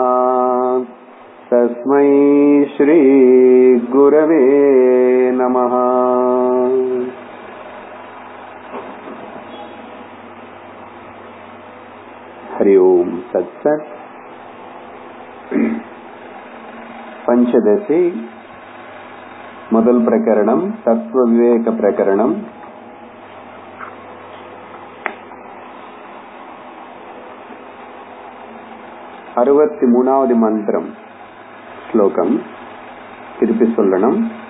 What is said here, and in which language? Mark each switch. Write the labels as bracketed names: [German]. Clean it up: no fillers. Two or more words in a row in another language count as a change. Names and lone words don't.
[Sanskrit] तस्मै श्री गुरवे नमः। हरि ओम तत्सत्। [Tamil] पंचदशी முதல் பிரகரணம் தத்துவ விவேக பிரகரணம். அறுபத்தி மூணாவது மந்திரம் ஸ்லோகம் திருப்பி சொல்லணும்.